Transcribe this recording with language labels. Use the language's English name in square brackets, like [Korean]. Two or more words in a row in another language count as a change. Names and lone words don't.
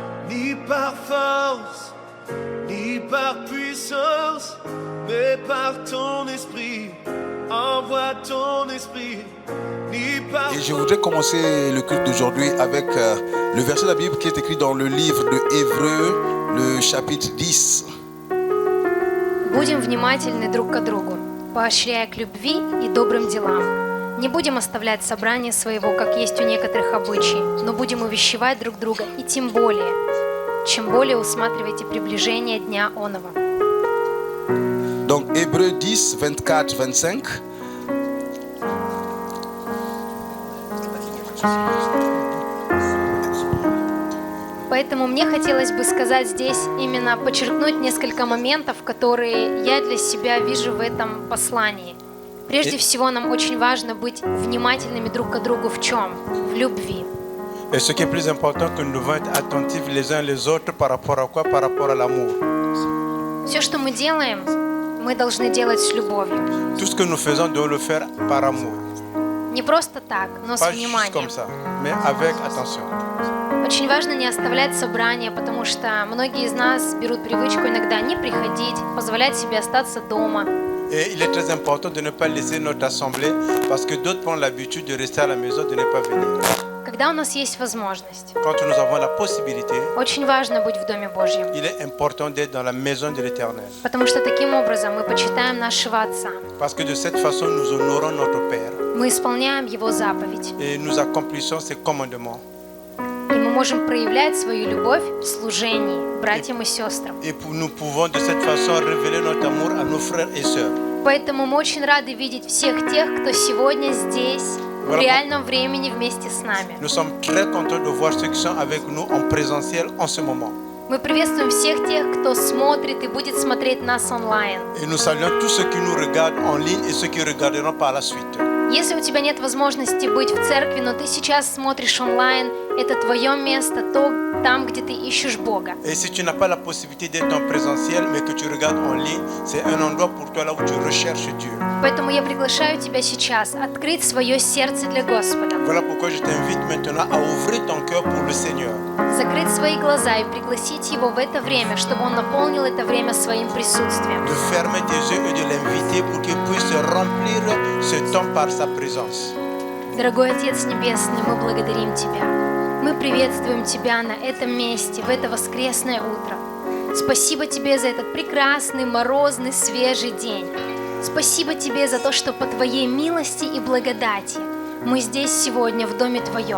[French] ni par force, ni par puissance, mais par ton esprit. Envoie ton esprit, ni par... Et je voudrais commencer le culte d'aujourd'hui avec le verset de la Bible qui est écrit dans le livre de Hébreux, le chapitre 10. [Russian] Будем внимательны друг к другу, поощряя к любви и добрым делам. Не будем оставлять собрание своего, как есть у некоторых обычаи, но будем увещевать друг друга, и тем более, чем более усматривайте приближение дня оного. [French] Donc Hébreux 10, 24, 25. [Russian] Поэтому мне хотелось бы сказать здесь, именно подчеркнуть несколько моментов, которые я для себя вижу в этом послании. Прежде всего, нам очень важно быть внимательными друг к другу в чем? В любви. [French] Et ce qui est plus important, que nous devons être attentifs les uns les autres par rapport à quoi? Par rapport à l'amour. [Russian] Все, что мы делаем, мы должны делать с любовью. [French] Tout ce que nous faisons, nous devons le faire par amour. [Russian] Не просто так, но с [French] Pas juste [Russian] вниманием. [French] comme ça, mais avec attention. [Russian] Очень важно не оставлять собрания, потому что многие из нас берут привычку иногда не приходить, позволять себе остаться дома. [French] Et il est très important de ne pas laisser notre assemblée parce que d'autres prennent l'habitude de rester à la maison, de ne pas venir. [Russian] Когда у нас есть возможность, [French] Quand nous avons la possibilité, [Russian] очень важно быть в Доме Божьем, [French] il est important d'être dans la maison de l'Éternel. [Russian] потому что таким образом мы почитаем нашего Отца, [French] Parce que de cette façon, nous honorons notre Père [Russian] мы исполняем Его заповедь, [French] et nous accomplissons ses commandements. [Russian] и мы можем проявлять свою любовь в служении братьям и сестрам. [French] Et nous pouvons de cette façon révéler notre amour à nos frères et sœurs. [Russian] Поэтому мы очень рады видеть всех тех, кто сегодня здесь, в реальном времени вместе с нами. [French] Nous sommes très contents de voir ceux qui sont avec nous en présentiel en ce moment. [Russian] Мы приветствуем всех тех, кто смотрит и будет смотреть нас онлайн. [French] Et nous saluons tous ceux qui nous regardent en ligne et ceux qui regarderont par la suite. [Russian] Если у тебя нет возможности быть в церкви, но ты сейчас смотришь онлайн, это твое место, там, где ты ищешь Бога. [French] Et si tu n'as pas la possibilité d'être en présentiel, mais que tu regardes en ligne, c'est un endroit pour toi là où tu recherches Dieu. [Russian] Поэтому я приглашаю тебя сейчас открыть свое сердце для Господа, [French] Voilà pourquoi je t'invite maintenant à ouvrir ton cœur pour le Seigneur. [Russian] закрыть свои глаза и пригласить Его в это время, чтобы Он наполнил это время своим присутствием. [French] De fermer tes yeux et de l'inviter pour qu'il puisse remplir ce temps par sa présence. [Russian] Дорогой Отец Небесный, мы благодарим Тебя. Мы приветствуем Тебя на этом месте, в это воскресное утро. Спасибо Тебе за этот прекрасный, морозный, свежий день. Спасибо Тебе за то, что по Твоей милости и благодати мы здесь сегодня в Доме Твоем.